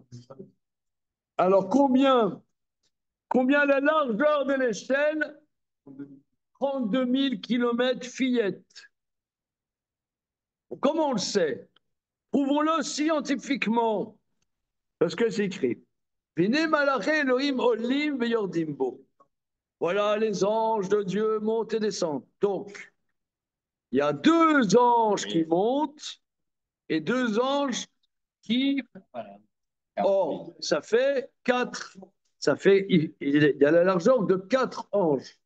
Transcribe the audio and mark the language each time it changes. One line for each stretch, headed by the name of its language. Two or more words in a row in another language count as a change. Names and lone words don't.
French: Alors, combien la largeur de l'échelle? 32 000 km fillette. Comment on le sait? Prouvons-le scientifiquement. Parce que c'est écrit.
Hebrew: והנה מלאכי אלהים עלים וירדים בו.
French: Voilà, les anges de Dieu montent et descendent. Donc, il y a 2 anges qui montent et 2 anges qui... Or, ça fait 4. Ça fait, il y a la largeur de 4 anges.